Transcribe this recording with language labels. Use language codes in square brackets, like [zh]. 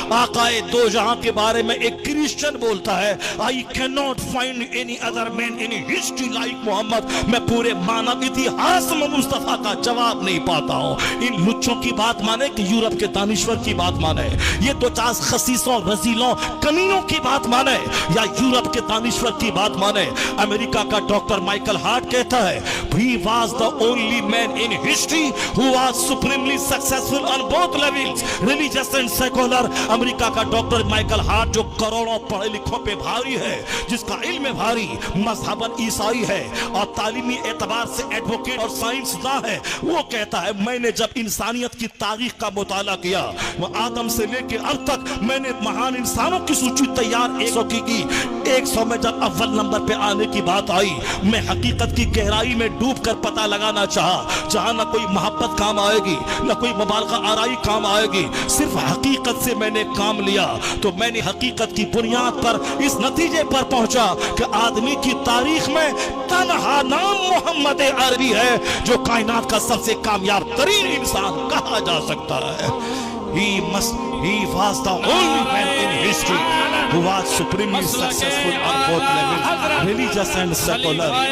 [ur] آقائے دو جہاں کے بارے میں ایک کرسچن بولتا ہے [en] I cannot find any other man in history like Muhammad. [ur] میں پورے مانو اتہاس میں مصطفیٰ کا جواب نہیں پاتا ہوں. ان لچوں کی بات مانے کہ یورپ کے دانشور کی بات مانے, یہ دو چار خسیسوں رزیلوں کمینوں کی بات مانے, یا یورپ کے دانشور کی بات مانے. امریکہ کا ڈاکٹر مائیکل ہارٹ کہتا ہے [en] he was the only man in history who was supremely successful on both levels, religious and secular. [ur] امریکہ کا ڈاکٹر مائیکل ہارٹ جو کروڑوں پڑھے لکھوں پہ بھاری ہے, جس کا علم بھاری, مذہباً عیسائی ہے اور تعلیمی اعتبار سے ایڈوکیٹ اور سائنسداں ہے, وہ کہتا ہے میں نے جب انسانیت کی تاریخ کا مطالعہ کیا, وہ آدم سے لے کے اب تک میں نے مہان انسانوں کی سوچی تیار 100 کی 100 میں جب اول نمبر پہ آنے کی بات آئی, میں حقیقت کی گہرائی میں ڈوب کر پتہ لگانا چاہا, جہاں نہ کوئی محبت کام آئے گی نہ کوئی مبالغہ آرائی کام آئے گی, صرف حقیقت سے میں نے کام لیا. تو میں نے حقیقت کی بنیاد پر اس نتیجے پر پہنچا کہ آدمی کی تاریخ میں تنہا نام محمد عربی ہے جو کائنات کا سب سے کامیاب ترین انسان کہا جا سکتا ہے. [en] He was the only man in history who was supremely successful on both levels, religious and secular.